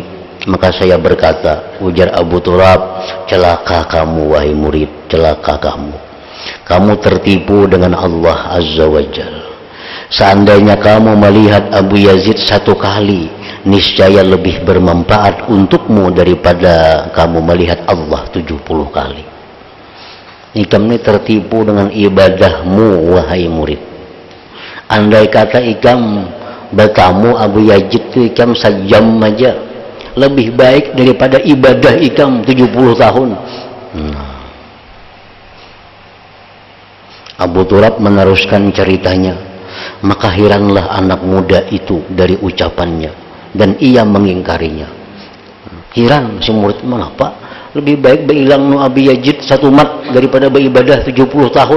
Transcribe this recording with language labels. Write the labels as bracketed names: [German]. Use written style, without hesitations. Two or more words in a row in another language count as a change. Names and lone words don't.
[Indonesian] Maka saya berkata, ujar Abu Turab, celaka kamu wahai murid, celaka kamu. Kamu tertipu dengan Allah Azza wa Jalla. Seandainya kamu melihat Abu Yazid satu kali, niscaya lebih bermanfaat untukmu daripada kamu melihat Allah 70 kali. [Banjar] Ikam ini tertipu dengan ibadahmu wahai murid. Andai kata ikam bertamu Abu Yazid itu ikam sejam aja, lebih baik daripada ibadah ikam 70 tahun. [Indonesian] Abu Turab meneruskan ceritanya. Maka heranlah anak muda itu dari ucapannya dan ia mengingkarinya. [Banjar] Heran si murid, mengapa lebih baik berilang nu Abu Yazid satu mat daripada beribadah 70 tahun.